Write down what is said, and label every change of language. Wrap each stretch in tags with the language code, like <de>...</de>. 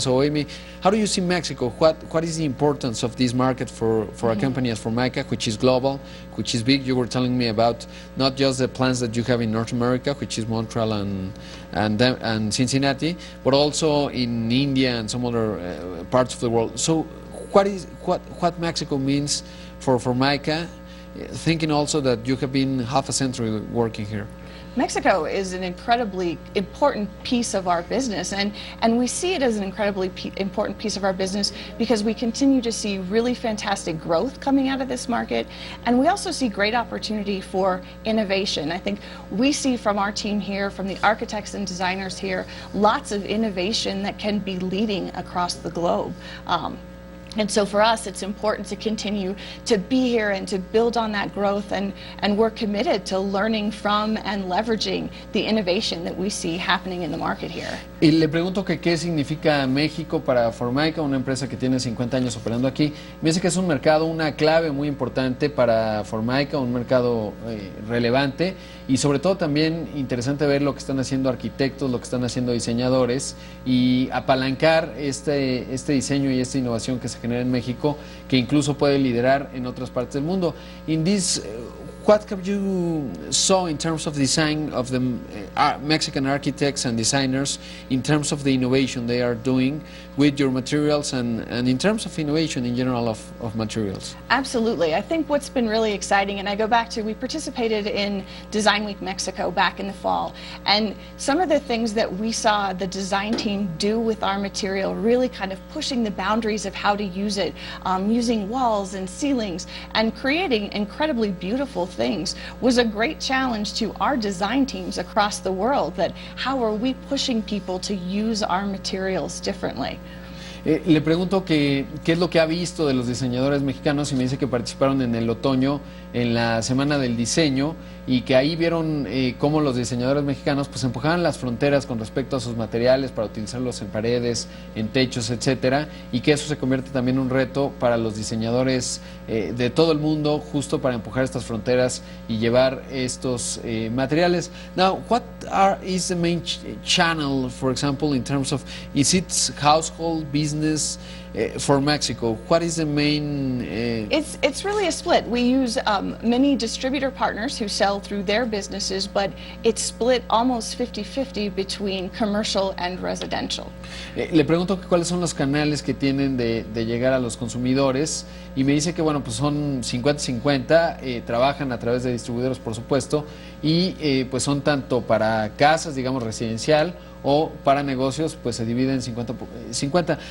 <en>So Amy, how do you see Mexico? What is the importance of this market for a company as Formica, which is global, which is big? You were telling me about not just the plants that you have in North America, which is Montreal and Cincinnati, but also in India and some other parts of the world. So what Mexico means for Formica, thinking also that you have been half a century working here? Mexico is an incredibly important piece of our business, and we see it as an incredibly important piece of our business because we continue to see really fantastic growth coming out of this market, and we also see great opportunity for innovation. I think we see from our team here, from the architects and designers here, lots of innovation that can be leading across the globe. And so for us, it's important to continue to be here and to build on that growth, and we're committed to learning from and leveraging the innovation that we see happening in the market here.</en> <es>Y le pregunto que qué significa México para Formica, una empresa que tiene 50 años operando aquí. Me dice que es un mercado, una clave muy importante para Formica, un mercado relevante, y sobre todo también interesante ver lo que están haciendo arquitectos, lo que están haciendo diseñadores, y apalancar este diseño y esta innovación que se genera en México, que incluso puede liderar en otras partes del mundo.</es> <en>In this, what have you saw in terms of design of the Mexican architects and designers, in terms of the innovation they are doing with your materials, and in terms of innovation in general of materials? Absolutely. I think what's been really exciting, and I go back to, we participated in Design Week Mexico back in the fall, and some of the things that we saw the design team do with our material, really kind of pushing the boundaries of how to use it, using walls and ceilings and creating incredibly beautiful things, was a great challenge to our design teams across the world. That how are we pushing people to use our materials differently?</en> <es>Le pregunto qué es lo que ha visto de los diseñadores mexicanos, y me dice que participaron en el otoño en la Semana del Diseño, y que ahí vieron cómo los diseñadores mexicanos pues empujaban las fronteras con respecto a sus materiales para utilizarlos en paredes, en techos, etcétera, y que eso se convierte también en un reto para los diseñadores de todo el mundo, justo para empujar estas fronteras y llevar estos materiales.</es> <en>Now, what is the main channel, for example, in terms of, is it household, business, for Mexico? What is the main? It's really a split. We use many distributor partners who sell through their businesses, but it's split almost 50-50 between commercial and residential.</en> <es>Le pregunto que cuáles son los canales que tienen de llegar a los consumidores, y me dice que bueno, pues son 50-50, trabajan a través de distribuidores, por supuesto, y pues son tanto para casas, digamos, residencial, o para negocios, pues se dividen 50-50.</es>